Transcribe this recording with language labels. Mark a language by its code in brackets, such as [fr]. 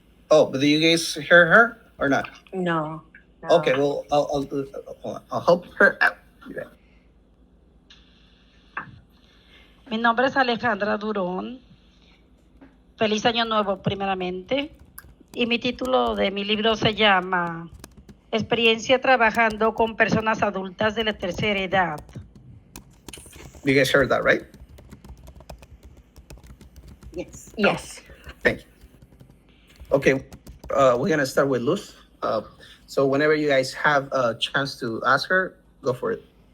[en] Oh, but do you guys hear her or not? no. Okay, well, I'll help her out. [es] Mi nombre es Alejandra Durón. Feliz Año Nuevo, primeramente. Y mi título de mi libro se llama Experiencia trabajando con personas adultas de la tercera edad. [en] You guys heard that, right? Yes. Yes. Thank you. Okay, we're gonna start with Luz. So whenever you guys have a chance to ask her, go for it.